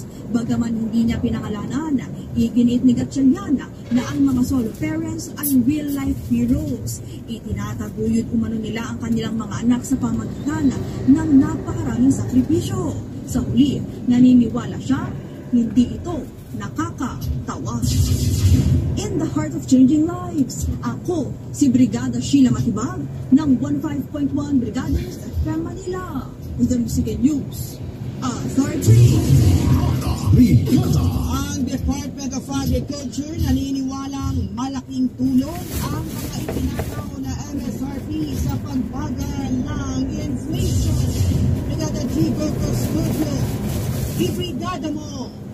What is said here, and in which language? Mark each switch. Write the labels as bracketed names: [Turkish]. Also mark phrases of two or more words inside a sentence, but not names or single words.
[Filipino] Bagaman hindi niya pinangalanan, iginiit ni Gatchalian na ang mga [English] solo parents [Filipino] ay [English] real-life heroes. [Filipino] Itinataguyod umano nila ang kanilang mga anak sa pamagitan ng napakaraming sakripisyo. Sa huli, naniniwala siya, hindi ito nakakatawa. [English] In the heart of changing lives, [Filipino] ako si Brigada Sheila Matibag ng 15.1 Brigada News FM Manila. [English] With the Music and News Authority. [Filipino] Ang Department of Agriculture naniniwalang malaking tulong ang mga itinataw na MSRP sa pagbagal ng inflation. Brigada Chico Custodio, ibrigada mo!